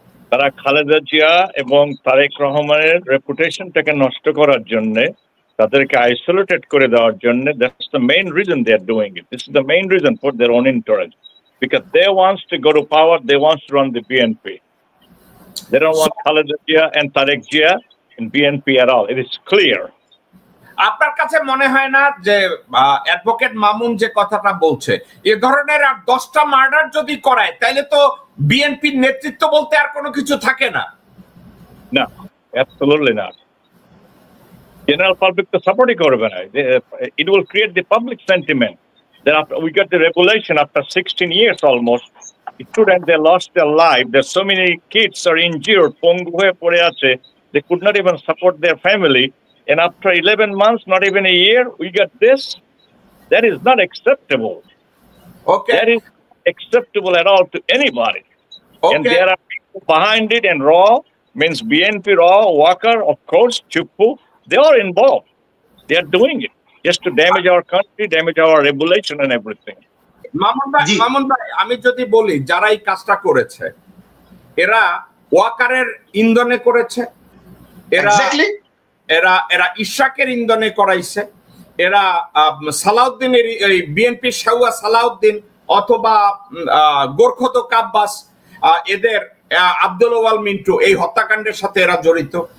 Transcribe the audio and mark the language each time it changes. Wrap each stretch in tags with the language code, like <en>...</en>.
<bn>তারা খালেদা জিয়া এবং তারেক রহমানের রেপুটেশনটাকে নষ্ট করার জন্য, তাদেরকে আইসোলেটেড করে দেওয়ার জন্য,</bn> <en>That's the main reason they are doing it. This is the main reason for their own interest, because they wants to go to power, they wants to run the BNP. They don't want Khaleda Zia and Tarek Zia in BNP at all. It is clear.</en> <bn>আপনার কাছে মনে হয় না যে advocate Mamun যে কথাটা বলছে, এ ধরনের আর 10টা মার্ডার যদি করায় তাহলে তো বিএনপির নেতৃত্ব বলতে আর কোনো কিছু থাকে না?</bn> <en>No, absolutely not. General public</en> <bn>তো সাপোর্টই করবে না।</bn> <en>It will create the public sentiment that after we got the revelation after 16 years almost, students they lost their life. There's so many kids are injured,</en> <bn>pongu hoye pore ache,</bn> <en>they could not even support their family, and after 11 months, not even a year, we got this. That is not acceptable. Okay, that is acceptable at all to anybody. Okay. And there are people behind it, and Raw means BNP, Raw, Walker, of course, Chuppu, they are involved. They are doing it just to damage our country, damage our reputation and everything.</en> <bn>Mamun ভাই আমি যদি বলি যারা এই কাজটা করেছে এরা ওয়াকারের ইন্ধনে করেছে, এরা এরা এরা ইশাকের ইন্ধনে করাইছে, এরা সালাউদ্দিনের বিএনপি শাহুয়া সালাউদ্দিন অথবা গোরখদক আব্বাস এদের আব্দুল ওয়াল মিন্টু এই হত্যাকাণ্ডের সাথে এরা জড়িত।</bn>